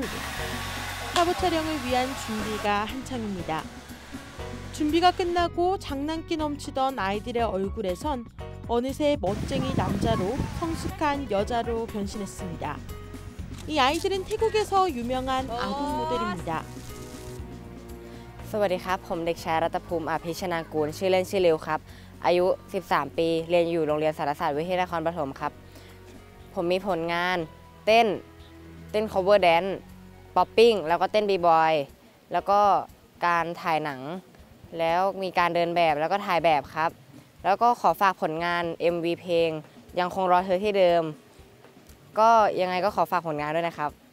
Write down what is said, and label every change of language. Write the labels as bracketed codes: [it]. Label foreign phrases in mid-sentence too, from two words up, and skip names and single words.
[ko] 화보 촬영을 위한 준비가 한창입니다. 준비가 끝나고 장난기 넘치던 아이들의 얼굴에선 어느새 멋쟁이 남자로 성숙한 여자로 변신했습니다. 이 아이들은 태국에서 유명한 아동 모델입니다. [th] สวัสดีครับผมเด็กชายรัตภูมิอภิชนากูลชื่อเล่นชื่อริวครับอายุ 13 ปีเรียนอยู่โรงเรียนสารศาสตร์วิเทศนครปฐมครับผมมีผลงานเต้น [en] cover dance [th] ป๊อปปิ้งแล้วก็เต้นบีบอยแล้วก็การถ่ายหนังแล้วมีการเดินแบบแล้วก็ถ่ายแบบครับแล้วก็ขอฝากผลงาน MV เพลงยังคงรอเธอที่เดิมก็ยังไงก็ขอฝากผลงานด้วยนะครับ